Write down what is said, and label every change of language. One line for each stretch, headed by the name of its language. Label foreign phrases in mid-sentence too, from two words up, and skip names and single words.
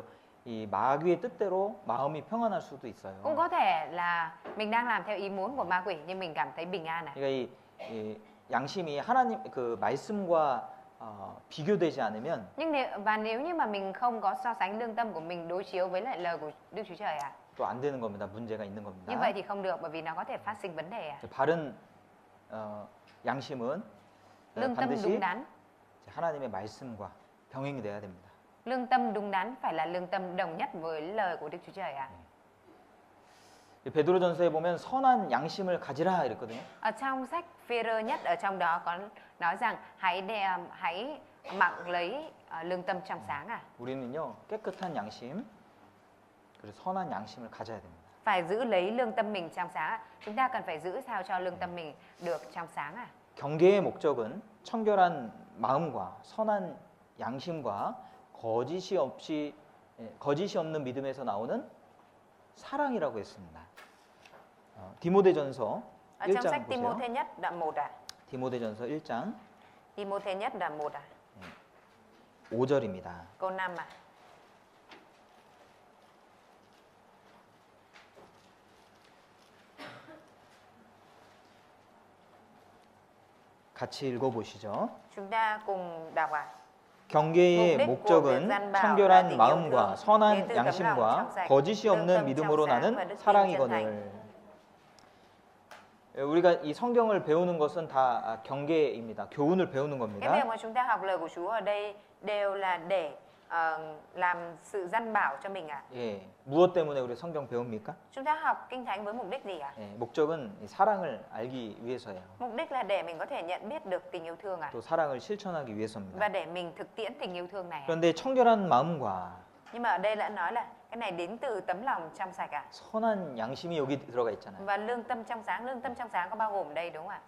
Korean: 이 마귀의 뜻대로 마음이 평안할 수도 있어요.
Vietnamese: Cũng có thể là mình đang làm theo ý muốn của ma quỷ nhưng mình cảm thấy bình an ạ.
Korean: 그러니까 이 양심이 하나님 그 말씀과 비교되지 않으면
Vietnamese: nếu như mà mình không có so sánh lương tâm của mình đối chiếu với lại lời của Đức Chúa Trời ạ.
Korean: 또 안 되는 겁니다. 문제가 있는 겁니다.
Vietnamese: Như vậy thì không được bởi vì nó có thể phát sinh vấn đề ạ.
Korean: 바른 양심은
Vietnamese: Lương tâm
Korean: 반드시
Vietnamese: đúng đắn.
Korean: 하나님의 말씀과 병행이 돼야 됩니다.
Vietnamese: Lương tâm đúng đắn phải là lương tâm đồng nhất với lời của Đức Chúa Trời ạ.
Korean: 베드로전서에 보면 선한 양심을 가지라 이랬거든요.
Vietnamese: Ở trong sách Phê-rơ nhất ở trong đó có nói rằng hãy mặc lấy lương tâm trong sáng à.
Korean: 우리는요 깨끗한 양심, 그리고 선한 양심을 가져야 됩니다.
Vietnamese: Phải giữ lấy lương tâm mình trong sáng à. Chúng ta cần phải giữ sao cho lương tâm mình được trong sáng à.
Korean: 경계의 목적은 청결한 마음과 선한 양심과 거짓이 없는 믿음에서 나오는 사랑이라고 했습니다. 디모데전서
Vietnamese: Ở trong
Korean: 1장
Vietnamese: sách
Korean: 보세요.
Vietnamese: Ti-mô-thê nhất đoạn 1 à.
Korean: 디모데전서 1장
Vietnamese: Ti-mô-thê nhất đoạn 1 à.
Korean: 5절입니다.
Vietnamese: Câu 5 à.
Korean: 같이 읽어보시죠.
Vietnamese: Chúng ta cùng đọc ạ.
Korean: 경계의 목적은 목적은 청결한 마음과 선한 양심과 거짓이 없는 믿음으로 나는 사랑이거늘. 우리가 이 성경을 배우는 것은 다 경계입니다. 교훈을 배우는
Vietnamese: Cái
Korean: 겁니다.
Vietnamese: việc mà chúng ta học lời của Chúa ở đây đều là để làm sự răn bảo cho mình ạ.
Korean: 예, 무엇 때문에 우리 성경 배웁니까?
Vietnamese: Chúng ta học Kinh Thánh với mục đích gì ạ?
Korean: 예, 목적은 이 사랑을 알기 위해서예요.
Vietnamese: Mục đích là để mình có thể nhận biết được tình yêu thương ạ.
Korean: 또 사랑을 실천하기 위해서입니다.
Vietnamese: Và để mình thực tiễn tình yêu thương này ạ.
Korean: 그런데 청결한 마음과
Vietnamese: Nhưng mà ở đây đã nói là cái này đến từ tấm lòng trong sạch ạ.
Korean: 선한 양심이 여기 들어가 있잖아요.
Vietnamese: Và lương tâm trong sáng có bao gồm đây đúng không ạ?